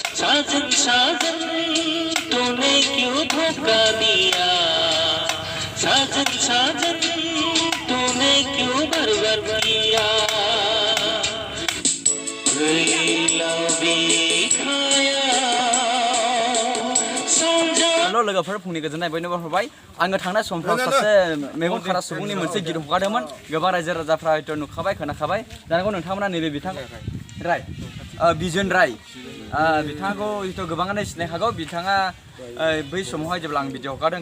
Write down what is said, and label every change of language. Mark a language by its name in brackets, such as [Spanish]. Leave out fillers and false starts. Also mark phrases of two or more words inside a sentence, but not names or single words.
[Hindi] साजन साजन तूने क्यों धोखा दिया साजन साजन तूने क्यों बर्बाद किया [Bodo] हेलो लोगोफोर फुंनि गोजोननाय बयनोबो हरबाय आङो थांनाय समफ्राव सासे मेगन खारा सुबुंनि मोनसे गित हगारदोंमोन गोबां रायजो राजाफ्रा हयथ' नुखाबाय खोनाखाबाय जानांगौ नोंथांमोना नैबे बिथां राय बिजन राय बिथांखौ हयथ' गोबाङानो सिनायखागौ बिथाङा बै समावहाय जेब्ला आं भिडिअ हगारदों